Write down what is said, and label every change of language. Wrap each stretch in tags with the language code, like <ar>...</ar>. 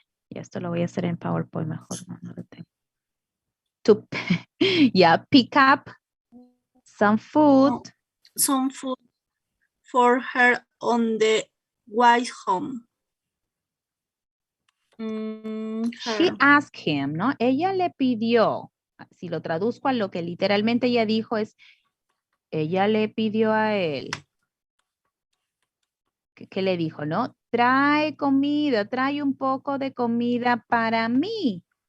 <es>Y esto lo voy a hacer en PowerPoint mejor. No lo tengo.</es> <en>To, yeah, pick up some food. Some food for her on the way home. She asked him,</en> <es>¿no? Ella le pidió, si lo traduzco a lo que literalmente ella dijo es, ella le pidió a él. ¿Qué le dijo, no? Trae comida, trae un poco de comida para mí.</es>